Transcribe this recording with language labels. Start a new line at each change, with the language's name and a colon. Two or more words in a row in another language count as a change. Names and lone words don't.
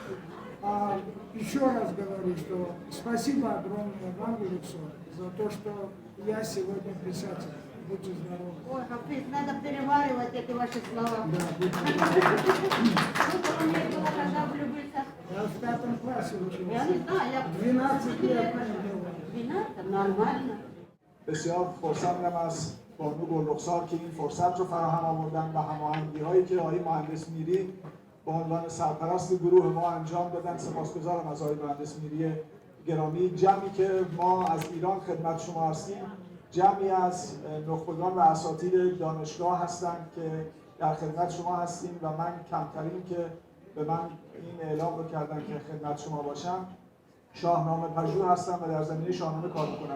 Russian: Еще раз говорю, что спасибо огромное вам, Люксор, за то, что я сегодня писатель. Будьте здоровы. Ой, Хафиз, надо переваривать эти ваши слова. Да, будьте Сколько у меня было, когда влюбился? Я в 5 классе учился. Я не знаю, я... 12 лет. 12? Нормально.
Persian: بسیار خرسندم از بانو گلرخسار که این فرصت رو فراهم آوردن و هماهنگی هایی که آقای مهندس میری به عنوان سرپرست گروه ما انجام دادن. سپاسگزارم از آقای مهندس میری گرامی. جمعی که ما از ایران خدمت شما هستیم جمعی از نخبگان و اساتید دانشگاه هستند که در خدمت شما هستیم و من کمترین که به من این اعلام رو کردن که خدمت شما باشم شاهنامه پژوه هستم و در زمینه شاهنامه کار میکنم.